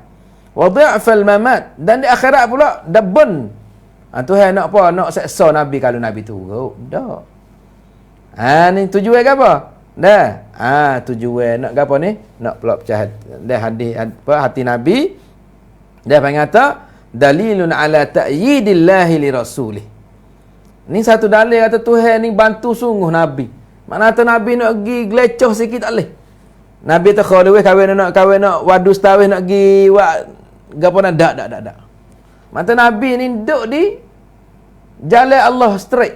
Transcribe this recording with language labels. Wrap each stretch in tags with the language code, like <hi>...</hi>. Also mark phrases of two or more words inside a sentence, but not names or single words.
<ar>Wa dha'fal mamat.</ar> <ms>Dan di akhirat pula, daban. Tuhan nak apa? Nak seksa Nabi kalau Nabi turut. Tak. Ni tujuan ke apa? Tujuan nak ke apa ni? Nak pula pecah hati Nabi. Dia panggil kata</ms> <ar>dalilun ala ta'yidillahi li rasulih.</ar> <ms>Ni satu dalil kata Tuhan ni bantu sungguh Nabi. Mana kata Nabi nak pergi gelecoh sikit tak boleh. Nabi tak khawatir kahwin nak wadu setahun nak pergi buat gapo nak dak. Mata Nabi ni duduk di jalan Allah straight.</ms>